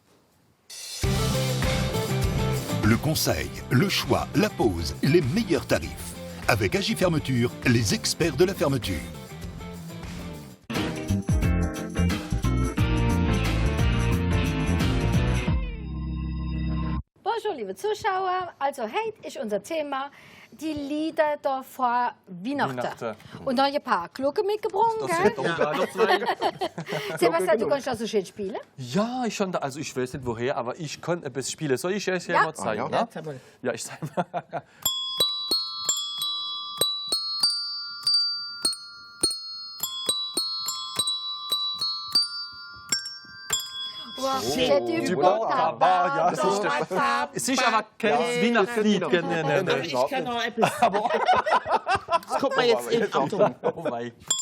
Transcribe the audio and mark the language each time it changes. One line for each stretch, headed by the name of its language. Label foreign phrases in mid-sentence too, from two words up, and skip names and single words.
French: Le conseil, le choix, la pause, les meilleurs tarifs. Avec Agi Fermeture, les experts de la fermeture. Bonjour,
German: liebe Zuschauer. Also, heute ist unser Thema die Lieder da vor Weihnachten. Und da habe ich ein paar Glocken mitgebracht, gell? Sebastian, du kannst also schön spielen? Ja, ich weiß nicht woher, aber ich kann etwas spielen. Soll ich euch mal zeigen? Ja, ja, ich zeige mal.
French: Du beau tabac,
German: ja, das ist der. Es ist aber kein Weihnachtslied. Aber ich kann auch etwas. Das guck mal jetzt in Achtung. Oh wei.